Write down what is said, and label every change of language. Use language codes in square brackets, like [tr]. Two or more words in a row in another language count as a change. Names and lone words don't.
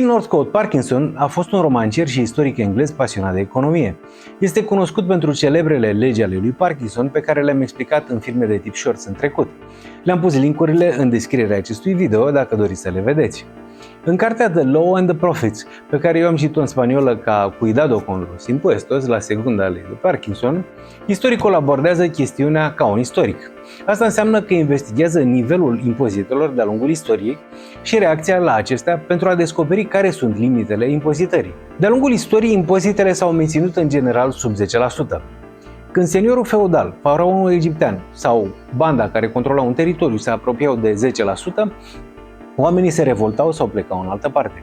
[ro] Northcote Parkinson a fost un romancier și istoric englez pasionat de economie. Este cunoscut pentru celebrele legi ale lui Parkinson pe care le-am explicat în filme de tip shorts în trecut. Le-am pus link-urile în descrierea acestui video dacă doriți să le vedeți. În cartea The Law and the Profits, pe care eu am citit-o în spaniolă ca Cuidado con los impuestos, [es] la segunda ley de Parkinson, [ro] istoricul abordează chestiunea ca un istoric. Asta înseamnă că investigează nivelul impozitelor de-a lungul istoriei și reacția la acestea pentru a descoperi care sunt limitele impozitării. De-a lungul istoriei, impozitele s-au menținut în general sub 10%. Când seniorul feudal, faraonul egiptean sau banda care controla un teritoriu se apropiau de 10%, oamenii se revoltau sau plecau în altă parte.